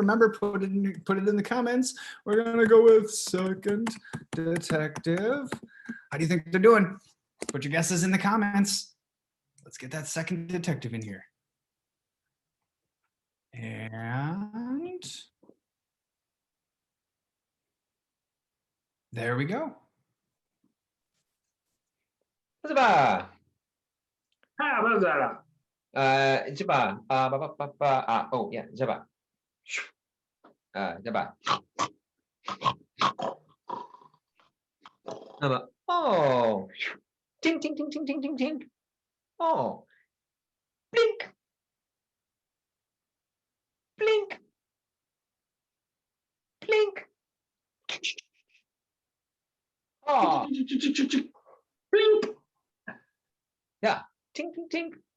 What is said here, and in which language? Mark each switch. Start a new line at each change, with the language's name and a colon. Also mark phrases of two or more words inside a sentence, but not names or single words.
English: Remember, put it in the comments. We're gonna go with second detective. How do you think they're doing? Put your guesses in the comments. Let's get that second detective in here. And there we go. Zaba. Haberdashery. Zaba. Oh yeah, Zaba. Zaba. Zaba. Oh. Ting ting ting ting ting ting ting. Oh. Blink. Blink. Blink. Oh. Blink. Yeah. Ting ting ting.